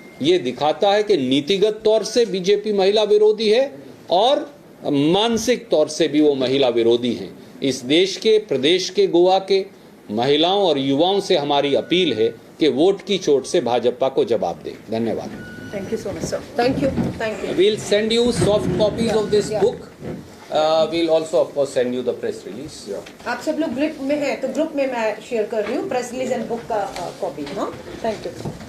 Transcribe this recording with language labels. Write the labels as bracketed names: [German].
[Hindi] ये दिखाता है कि नीतिगत तौर से बीजेपी महिला विरोधी है और मानसिक तौर से भी वो महिला विरोधी हैं। इस देश के, प्रदेश के, गोवा के महिलाओं और युवाओं से हमारी अपील है कि वोट की चोट से भाजपा को जवाब दें। धन्यवाद। [English] Thank you so much, sir. Thank you. We'll send you soft copies of this book we'll also of course send you the press release. Yeah. [Hindi] आप सब लोग ग्रुप में हैं तो ग्रुप में मैं शेयर कर रही हूँ प्रेस रिलीज एंड बुक का कॉपी. हाँ, थैंक यू.